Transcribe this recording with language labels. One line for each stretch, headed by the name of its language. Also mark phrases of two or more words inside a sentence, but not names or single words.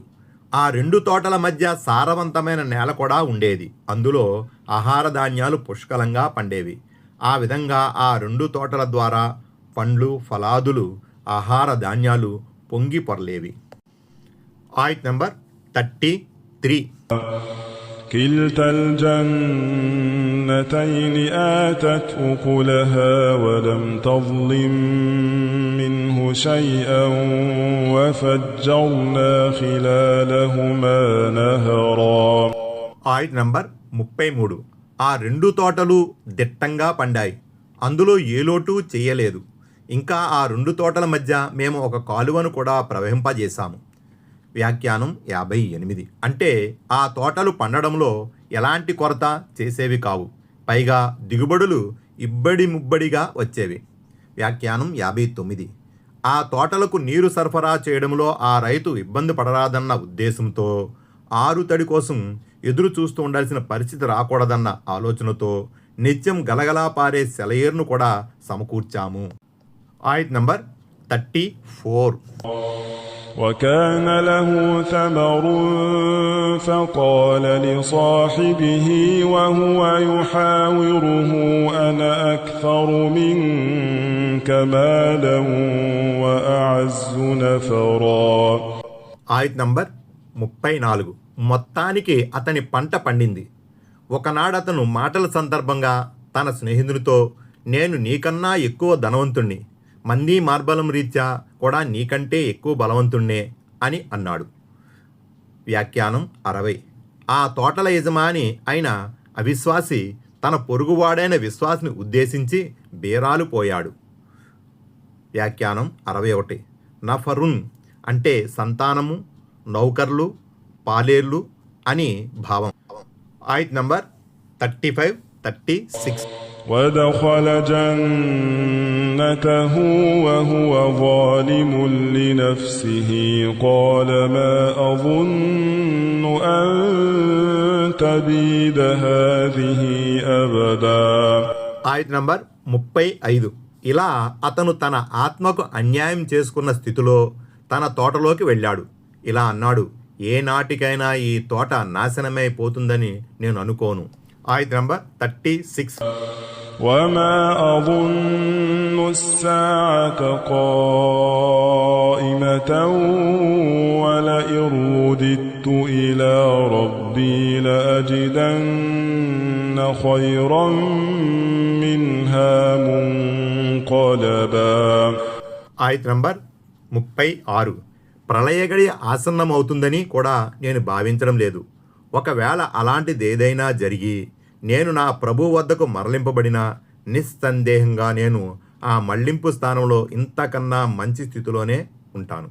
Telugu: ఆ రెండు తోటల మధ్య సారవంతమైన నేల కూడా ఉండేది. అందులో ఆహార ధాన్యాలు పుష్కలంగా పండేవి. ఆ విధంగా ఆ రెండు తోటల ద్వారా పండ్లు, ఫలాదులు, ఆహార ధాన్యాలు పొంగి పొరలేవి. ఆయత్ నంబర్ 33.
Arabic: كلتا الجنتين آتت أكلها ولم تظلم منه شيئا وفجرنا خلالهما نهرا.
Telugu: ఆయత్ నంబర్ 33. ఆ రెండు తోటలు దిట్టంగా పండాయి, అందులో ఏ లోటు చేయలేదు. ఇంకా ఆ రెండు తోటల మధ్య మేము ఒక కాలువను కూడా ప్రవహింపజేశాము. వ్యాఖ్యానం 58. అంటే ఆ తోటలు పండడంలో ఎలాంటి కొరత చేసేవి కావు, పైగా దిగుబడులు ఇబ్బడి ముబ్బడిగా వచ్చేవి. వ్యాఖ్యానం 59. ఆ తోటలకు నీరు సరఫరా చేయడంలో ఆ రైతు ఇబ్బంది పడరాదన్న ఉద్దేశంతో, ఆరుతడి కోసం ఎదురు చూస్తూ ఉండాల్సిన పరిస్థితి రాకూడదన్న ఆలోచనతో నిత్యం గలగలా పారే సెలయేరును కూడా సమకూర్చాము. ఆయత్ నంబర్ 34.
Arabic: وكان له ثمر فقال لصاحبه وهو يحاوره أنا أكثر منك مالا وأعز نفرا.
Telugu: ఆయత్ నంబర్ 34. మొత్తానికి అతని పంట పండింది. ఒకనాడు అతను మాటల సందర్భంగా తన స్నేహితునితో, నేను నీకన్నా ఎక్కువ ధనవంతుణ్ణి, మంది మార్బలం రీత్యా కూడా నీకంటే ఎక్కువ బలవంతుణ్ణే అని అన్నాడు. వ్యాఖ్యానం 60. ఆ తోటల యజమాని అయిన అవిశ్వాసి తన పొరుగువాడైన విశ్వాసిని ఉద్దేశించి బేరాలు పోయాడు. వ్యాఖ్యానం 61. నఫరున్ అంటే సంతానము, నౌకర్లు, పాలేర్లు అని భావం. ఆయత్ నంబర్ 35, 36.
Arabic: ودخل جنته وهو ظالم لنفسه قال ما أظن أن تبيد هذه أبدا.
Telugu: ఆయత్ నంబర్ 35. ఇలా అతను తన ఆత్మకు అన్యాయం చేసుకున్న స్థితిలో తన తోటలోకి వెళ్ళాడు. ఇలా అన్నాడు, ఏ నాటికైనా ఈ తోట నాశనమైపోతుందని నేను అనుకోను. ఆయత్ నంబర్ 36.
Arabic: وما أظن الساعة قائمة ولئن رددت إلى ربي لأجدن خيرا منها منقلبا.
Telugu: ఆయత్ నంబర్ 36. ప్రళయగడి ఆసన్నమవుతుందని కూడా నేను భావించడం లేదు. ఒకవేళ అలాంటిదేదైనా జరిగి నేను నా ప్రభు వద్దకు మరలింపబడినా నిస్సందేహంగా నేను ఆ మళ్లింపు స్థానంలో ఇంతకన్నా మంచి స్థితిలోనే ఉంటాను.